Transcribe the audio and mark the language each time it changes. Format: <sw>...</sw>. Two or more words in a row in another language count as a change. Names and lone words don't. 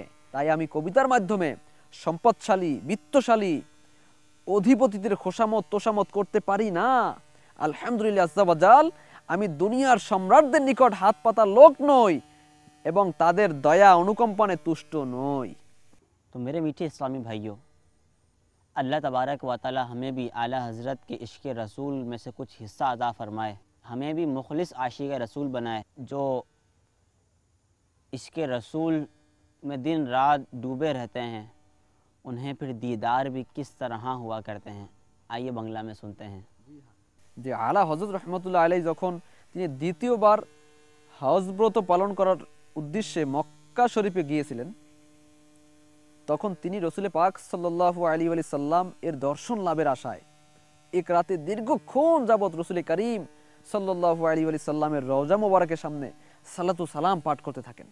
<bn>তাই আমি কবিতার মাধ্যমে সম্পদশালী বিত্তশালী অধিপতিদের খোসামত তোষামত করতে পারি না।</bn> <ar>الحمد لله عز وجل,</ar> <bn>আমি দুনিয়ার সম্রাটদের নিকট হাত পাতা লোক নই এবং তাদের দয়া অনুকম্পনে তুষ্ট নই।</bn> <ur>تو میرے میٹھے اسلامی بھائیوں، اللہ تبارک و تعالی ہمیں بھی اعلیٰ حضرت کے عشق رسول میں سے کچھ حصہ عطا فرمائے، ہمیں بھی مخلص عاشق رسول بنائے جو عشق رسول میں دن رات ڈوبے رہتے ہیں، انہیں پھر دیدار بھی کس طرح ہوا کرتے ہیں، آئیے بنگلہ میں سنتے ہیں۔</ur> <bn>যে আলা হযরত</bn> <ar>رحمة الله عليه</ar> <bn>যখন তিনি দ্বিতীয়বার হজ ব্রত পালন করার উদ্দেশ্যে মক্কা শরীফে গিয়েছিলেন, তখন তিনি রসুল পাক</bn> <ar>صلى الله عليه وسلم</ar> <bn>এর দর্শন লাভের আশায় এক রাতে দীর্ঘক্ষণ যাবৎ রসুল করিম</bn> <ar>صلى الله عليه وسلم</ar> <bn>রওজা মোবারকের সামনে</bn> <ar>صلاة سلام</ar> <bn>পাঠ করতে থাকেন।</bn>